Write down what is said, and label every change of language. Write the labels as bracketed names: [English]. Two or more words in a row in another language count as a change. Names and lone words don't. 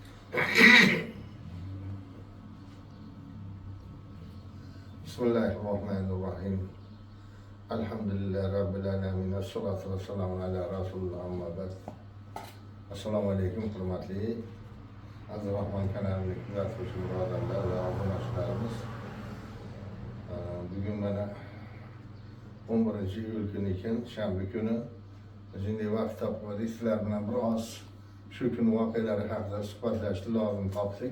[Arabic] Bismillahirrahmanirrahim. الحمد لله رب العالمين. الصلاة والسلام على رسول الله أما بعد. السلام عليكم [Uzbek] hurmatli Aziz Rahman kanalini kuzatuvchi birodarlar va obunachilarimiz. Bugun mana 11-iyul kuni ekan, shanba kuni. Shunday vaqt topmadik, sizlar bilan biroz shu kun voqealari haqida suhbatlashishni lozim topdik.